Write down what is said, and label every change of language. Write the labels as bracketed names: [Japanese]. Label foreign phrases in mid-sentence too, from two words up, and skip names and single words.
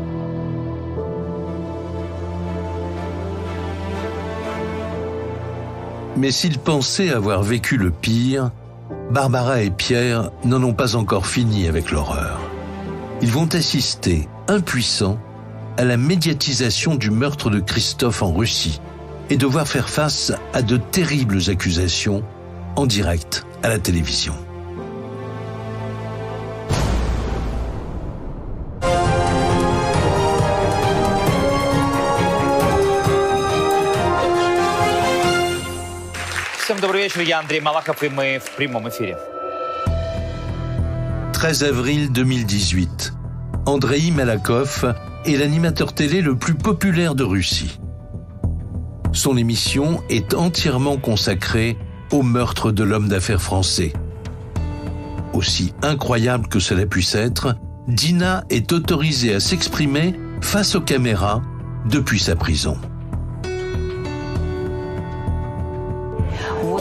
[French] Mais s'ils pensaient avoir vécu le pire, Barbara et Pierre n'en ont pas encore fini avec l'horreur. Ils vont assister, impuissants, à la médiatisation du meurtre de Christophe en Russie et devoir faire face à de terribles accusations en direct à la télévision. [Russian] Всем добрый вечер, я Андрей Малахов, и мы в прямом эфире. [French] 13 avril 2018. Andrei Malakov est l'animateur télé le plus populaire de Russie. Son émission est entièrement consacrée au meurtre de l'homme d'affaires français. Aussi incroyable que cela puisse être, Dina est autorisée à s'exprimer face aux caméras depuis sa prison.